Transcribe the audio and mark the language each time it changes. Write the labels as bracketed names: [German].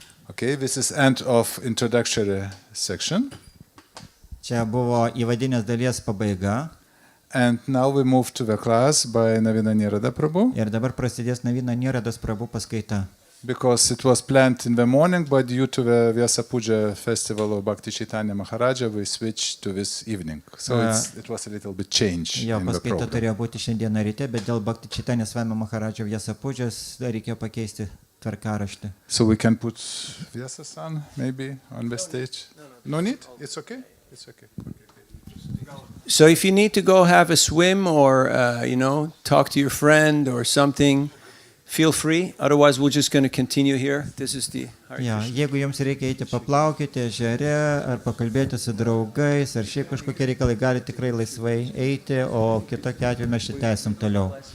[English] Okay, this is end of introductory section. [Lithuanian] Čia buvo įvadinės dalies pabaiga. [English] And now we move to the class by Navina Nirada Prabhu. [Lithuanian] Ir dabar prasidės Navina Niradas Prabhu paskaita. [English] Because it was planned in the morning, but due to the Vyasa Puja festival of Bhakti Chaitanya Maharaja, we switched to this evening. So it was a little bit change Jo in the [Lithuanian] paskaita [English] program. [Lithuanian] turėjo būti šiandieną ryte, bet dėl Bhakti Chaitanya Swami Maharaja Vyasa Pujas reikėjo pakeisti tvarkaraštį. [English] So we can put Vyasa-san maybe on the stage. No need? It's okay? It's okay. So if you need to go have a swim or, talk to your friend or something, feel free. Otherwise, we're just going to continue here. This is the... [Lithuanian] Ja, jeigu jums reikia eiti paplaukyti ežere, ar pakalbėti su draugais, ar šiaip kažkokie reikalai, gali tikrai laisvai eiti, o kitokiu atveju mes šitą tęsim toliau.